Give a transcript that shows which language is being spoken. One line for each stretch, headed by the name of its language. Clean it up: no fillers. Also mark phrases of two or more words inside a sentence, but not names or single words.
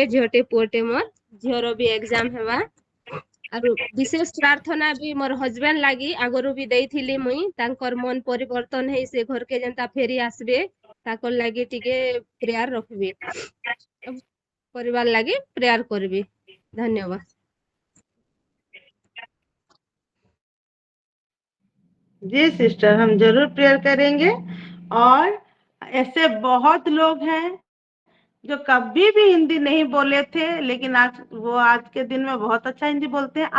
Odia: ଝିଅଟେ ପୁଅଟେ ମୋର, ଝିଅର ବି ଏକ୍ଜାମ ହେବା। ଆରୁ ବିଶେଷ ପ୍ରାର୍ଥନା ବି ମୋର ହଜବେଣ୍ଡ ଲାଗି ଆଗରୁ ବି ଦେଇଥିଲି ମୁଇଁ, ତାଙ୍କର ମନ ପରିବର୍ତ୍ତନ ହେଇ ସେ ଘରକେ ଯେନ୍ତା ଫେରି ଆସିବେ, ତାଙ୍କର ଲାଗି ଟିକେ ପ୍ରେୟାର ରଖିବେ। ପରିବାର ଲାଗି ପ୍ରେୟାର କରିବି। ଧନ୍ୟବାଦ।
Hindi: जी सिस्टर, हम जरूर प्रेयर करेंगे। और ऐसे बहुत लोग हैं जो कभी भी हिंदी नहीं बोले थे, लेकिन आज के दिन में बहुत अच्छा हिंदी बोलते हैं।